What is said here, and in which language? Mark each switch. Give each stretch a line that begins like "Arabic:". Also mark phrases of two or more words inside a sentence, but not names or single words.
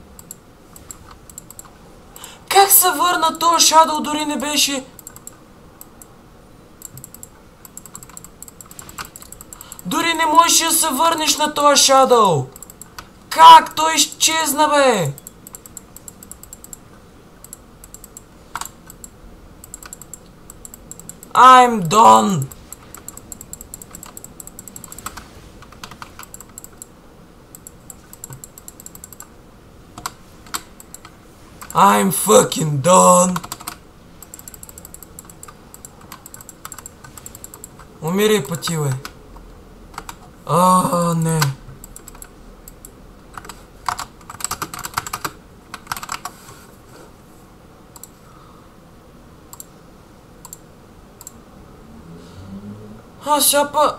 Bulgarian: Как се върна този Shadow, дори не беше? Дори не можеш да се върнеш на този Shadow. Как? Той изчезна, бе!
English: I'm done! I'm fucking done!
Bulgarian: Умирай пъти, бе! Не! Шапа!